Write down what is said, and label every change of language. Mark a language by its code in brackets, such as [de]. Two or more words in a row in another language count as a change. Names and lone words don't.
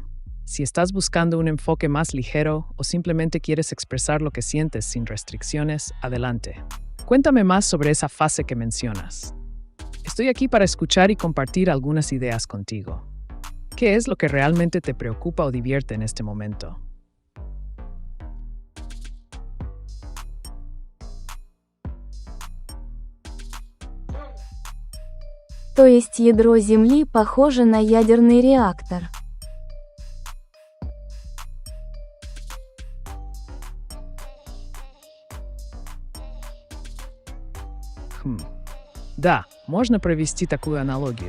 [es] Si estás buscando un enfoque más ligero o simplemente quieres expresar lo que sientes sin restricciones, adelante. Cuéntame más sobre esa fase que mencionas. Estoy aquí para escuchar y compartir algunas ideas contigo. ¿Qué es lo que realmente te preocupa o divierte en este momento? [ru] То есть ядро Земли похоже на ядерный реактор. Да, можно провести такую аналогию.